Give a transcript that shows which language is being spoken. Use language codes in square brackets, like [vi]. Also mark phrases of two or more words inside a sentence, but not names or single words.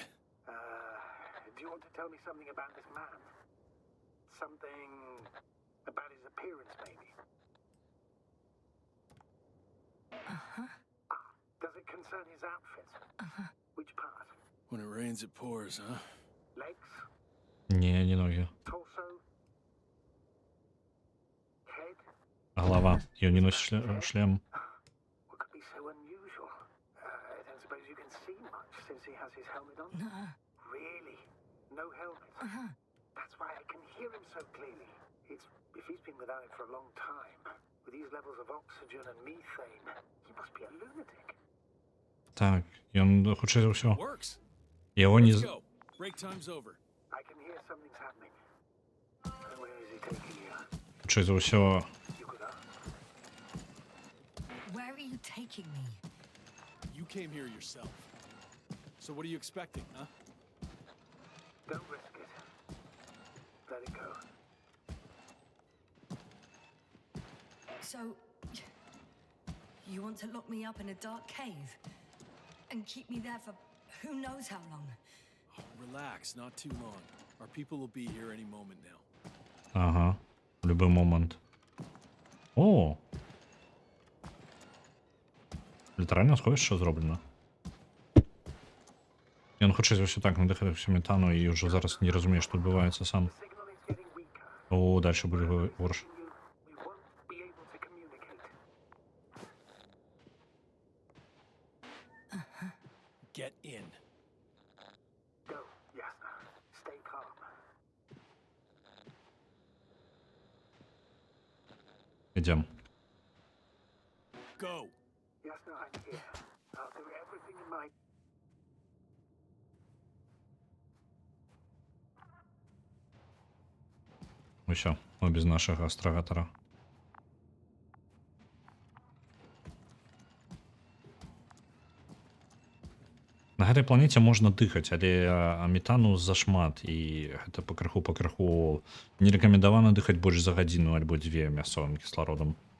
[en] Do you want to tell me something about this man? Something about his appearance, maybe? Does it concern his outfit? Which part? When it rains, it pours, huh? Legs? [ru] Не ноги. [en] Torso? Head? [ru] Голова. [be] Ён не носіць шлем. [en] What could be so unusual? I don't suppose you can see much since he has his helmet on? Really? No helmet? That's why I can hear him so clearly. If he's been without it for a long time, with these levels of oxygen and methane, he must be a lunatic. [be] Так, ён хутчэй за ўсё. [en] Works. [be] Яго не... [en] Let's go. Break time's over. I can hear something's happening. Where is he taking you? [be] Хутчэй за ўсё... [en] You could ask. Where are you taking me? You came here yourself. So what are you expecting, huh? Don't risk it. Let it go. So, you want to lock me up in a dark cave? And keep me there for who knows how long? Relax, not too long. Our people will be here any moment now. [ru] Ага. В любой момент. О! [be] Літаральна сховище зроблено. Ён хутчэй за ўсё так надыхаўся метану і ўжо зараз не разумее, што адбываецца сам. [en] Signal is getting weaker. [be] О, дальше будзе горш. [en] We won't be able to communicate. Get in. Go, Jasna. Stay calm. [ru] Ідем. [en] Go. Yes, no, I'm here. I'll do everything in my... [be] Усё, [uk] ми без нашого астрогатора. [be] На гэтай планеце можна дыхаць, але метану зашмат і гэта пакрыху не рэкамендавана дыхаць больш за гадзіну альбо дзве мясцовым кіслародам.